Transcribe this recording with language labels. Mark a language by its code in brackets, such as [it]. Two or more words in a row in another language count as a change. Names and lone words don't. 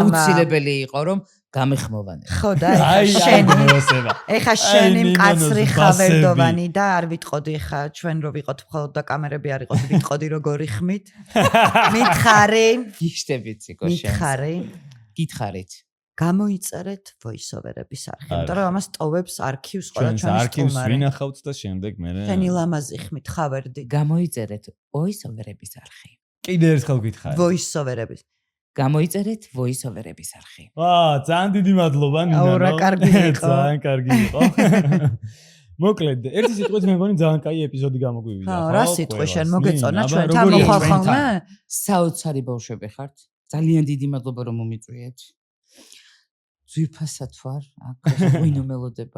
[ka] აუცილებელი იყო რომ გამეხმოვანე. ხო და ეხა შენი კაცრი ხავერდოვანი და არ ვიტყოდი ხა ჩვენ რო ვიყოთ მხოლოდ და კამერები არ იყოთ ვიტყოდი როგორი ხმით. მითხარი. გიშტებით ციკო შენ. გითხარით. გამოიწერეთ voice-over-ების არხი. იმიტომ რომ ამას ტოვებს არქივს ყველა ჩვენი სტუმარი. არქივს ვინახავთ და შემდეგ მე. შენი ლამაზი ხმით ხავერდი. გამოიწერეთ voice-over-ების არხი. კიდე ერთხელ გითხარი. voice-over-ების. გამოიწერეთ voice-over-ების არხი. ძალიან დიდი მადლობა ნინო. აურა კარგი იყო. ძალიან კარგი იყო. მოკლედ, ერთი სიტყვით მე მგონი ძალიან კაი ეპიზოდი გამოგვივიდა. ხო, რა სიტყვი შენ მოგეწონა ჩვენთან მოხვალ ხოლმე? საოცარი ბავშვები ხართ. ძალიან დიდი მადლობა რომ მომიწვიეთ. ძვირფასად ვარ, აქ ვინო მელოდება.